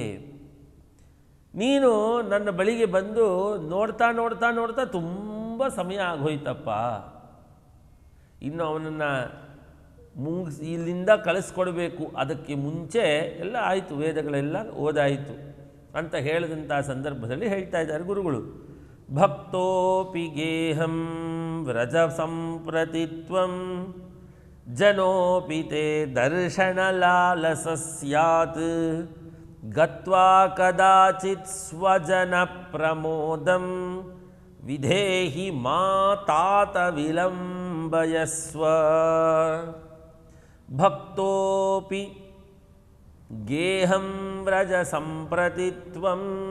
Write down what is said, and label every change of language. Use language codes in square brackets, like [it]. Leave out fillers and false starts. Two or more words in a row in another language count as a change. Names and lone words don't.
[kn] ನೀನು ನನ್ನ ಬಳಿಗೆ ಬಂದು ನೋಡ್ತಾ ನೋಡ್ತಾ ನೋಡ್ತಾ ತುಂಬ ಸಮಯ ಆಗೋಯ್ತಪ್ಪ, ಇನ್ನು ಅವನನ್ನು ಮುಗಿಸಿ ಇಲ್ಲಿಂದ ಕಳಿಸ್ಕೊಡ್ಬೇಕು, ಅದಕ್ಕೆ ಮುಂಚೆ ಎಲ್ಲ ಆಯಿತು, ವೇದಗಳೆಲ್ಲ ಓದಾಯಿತು ಅಂತ ಹೇಳಿದಂಥ ಸಂದರ್ಭದಲ್ಲಿ ಹೇಳ್ತಾ ಇದ್ದಾರೆ ಗುರುಗಳು. [sa] ಭಕ್ತೋಪಿ ಗೇಹಂ ವ್ರಜ ಸಂಪ್ರತಿತ್ವಂ ಜನೋಪಿ ತೇ ದರ್ಶನಲಾಲಸ ಸ್ಯಾತ್ ಗತ್ವಾ ಕದಾಚಿತ್ ಸ್ವಜನ ಪ್ರಮೋದಂ ವಿಧೇಹಿ ಮಾ ತಾತ ವಿಲಂಬಯಸ್ವ. ಭಕ್ತೋಪಿ ಗೇಹಂ ವ್ರಜ ಸಂಪ್ರತಿತ್ವಂ.